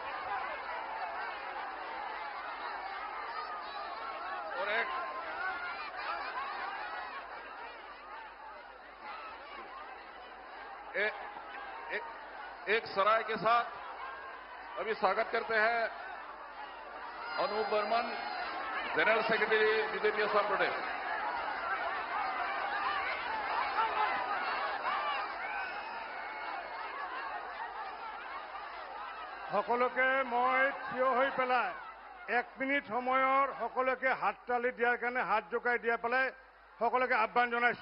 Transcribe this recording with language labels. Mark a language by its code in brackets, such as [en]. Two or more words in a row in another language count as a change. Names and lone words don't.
[hi] और एक सराय के साथ अभी स्वागत करते हैं अनूप बर्मन, [en] General Secretary [hi] बीजेपी असम प्रदेश। [as] সকলোকে মই থিয় হৈ পেলাই 1 মিনিট সময়ৰ সকলোকে হাত তালি দিয়াৰ কাৰণে হাত জোকাই দিয়া পেলাই সকলোকে আহ্বান জনাইছো।